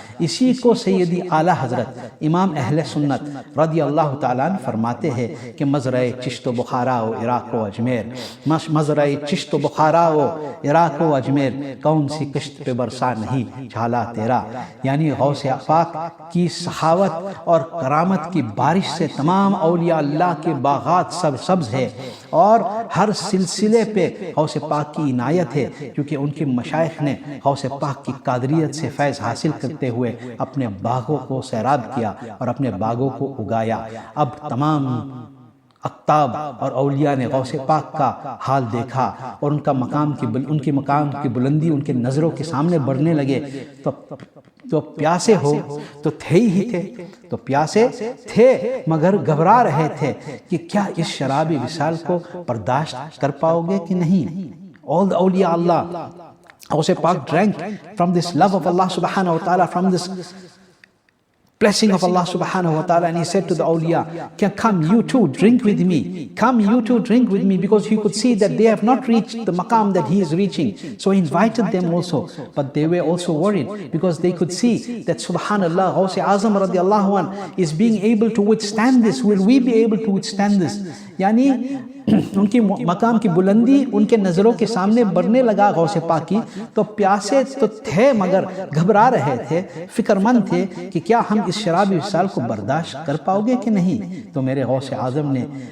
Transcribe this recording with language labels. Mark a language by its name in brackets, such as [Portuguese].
[Urdu] اسی کو سیدی اعلیٰ حضرت امام اہل سنت رضی اللہ تعالیٰ عنہ فرماتے ہیں کہ مزرعہ چشت و بخارا و عراق و اجمیر، مزرعہ چشت و بخارا و عراق و اجمیر، کون سی کشت پہ برسا نہیں جھالا تیرا، یعنی غوث پاک کی سخاوت اور کرامت کی بارش سے تمام اولیاء اللہ کے باغات سبز ہے، اور ہر سلسلے پہ غوث پاک کی عنایت ہے، کیونکہ ان کے مشائخ نے غوث پاک کی قادریت سے فیض حاصل کرتے ہوئے اپنے باغوں کو سیراب کیا اور اپنے باغوں کو اگایا۔ اب تمام اقطاب اور اولیاء نے غوث پاک کا حال دیکھا اور ان کے مقام کی بلندی ان کے نظروں کے سامنے بڑھنے لگے تو پیاسے ہو تو تھے ہی تھے، تو پیاسے تھے مگر گھبرا رہے تھے کہ کیا اس شرابی وصال کو برداشت کر پاؤ گے کہ نہیں۔ [English] All the awliya Allah, Ghaus Pak drank from this [Urdu] love of Allah subhanahu wa ta'ala, from this [English] blessing of Allah subhanahu wa ta'ala, and he said to the awliya, come you too drink with me, come you too drink with me, because he could see that they have not reached the maqam that he is reaching. So he invited them also, but they were also worried because they could see that subhanallah, Ghaus Azam radiallahu anh is being able to withstand this. Will we be able to withstand this? [Urdu] یعنی ان کی مقام کی بلندی ان کے نظروں کے سامنے بڑھنے لگا غوث پاک کی، تو پیاسے تو تھے مگر گھبرا رہے تھے، فکر مند تھے کہ کیا ہم اس شرابی وصال کو برداشت کر پاؤ گے کہ نہیں۔ تو میرے غوث اعظم نے